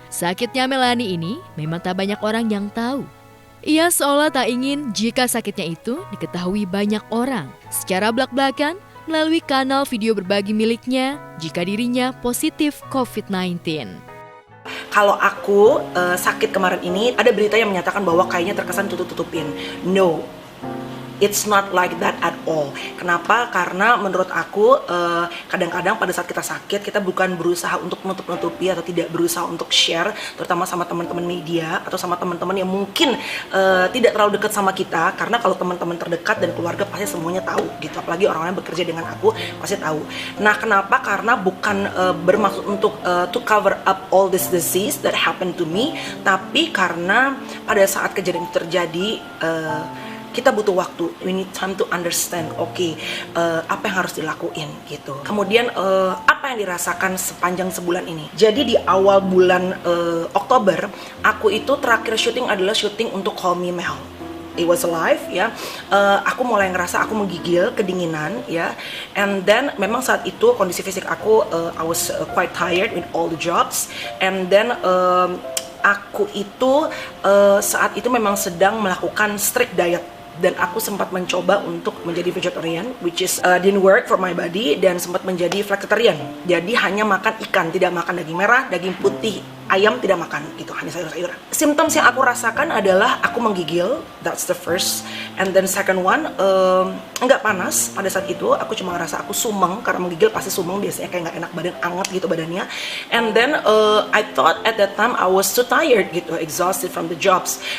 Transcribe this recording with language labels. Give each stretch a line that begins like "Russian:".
Indonesian: Sakitnya Melanie ini memang tak banyak orang yang tahu. Ia seolah tak ingin jika sakitnya itu diketahui banyak orang. Secara belak-belakan melalui kanal video berbagi miliknya jika dirinya positif COVID-19. Kalau aku sakit kemarin ini, ada berita yang menyatakan bahwa kayaknya terkesan tutup-tutupin.
English: No, it's not like that at all.
Indonesian: Kenapa? Karena menurut aku kadang-kadang pada saat kita sakit, kita bukan berusaha untuk menutup-nutupi atau tidak berusaha untuk share, terutama sama teman-teman media atau sama teman-teman yang mungkin tidak terlalu dekat sama kita. Karena kalau teman-teman terdekat dan keluarga pasti semuanya tahu gitu. Apalagi orang-orang yang bekerja dengan aku pasti tahu. Nah, kenapa? Karena bukan bermaksud untuk
English: to cover up all this disease that happened to me,
Indonesian: tapi karena pada saat kejadian itu terjadi, kita butuh waktu,
English: we need time to understand,
Indonesian: apa yang harus dilakuin gitu. Kemudian apa yang dirasakan sepanjang sebulan ini. Jadi di awal bulan Oktober, aku itu terakhir syuting adalah syuting untuk Call Me Mel.
English: It was live
Indonesian: ya. Aku mulai ngerasa aku menggigil, kedinginan ya.
English: And then
Indonesian: memang saat itu kondisi fisik aku,
English: I was quite tired with all the jobs. And then
Indonesian: aku itu saat itu memang sedang melakukan strict diet. Dan aku sempat mencoba untuk menjadi vegetarian,
English: which is didn't work for my body,
Indonesian: dan sempat menjadi flexitarian. Jadi hanya makan ikan, tidak makan daging merah, daging putih, ayam tidak makan, gitu, hanya sayur-sayuran. Symptoms yang aku rasakan adalah aku menggigil,
English: that's the first. And then second one,
Indonesian: enggak panas pada saat itu, aku cuma ngerasa aku sumeng, karena menggigil pasti sumeng, biasanya kayak nggak enak badan, anget gitu badannya.
English: And then I thought at that time I was too tired gitu, exhausted from the jobs.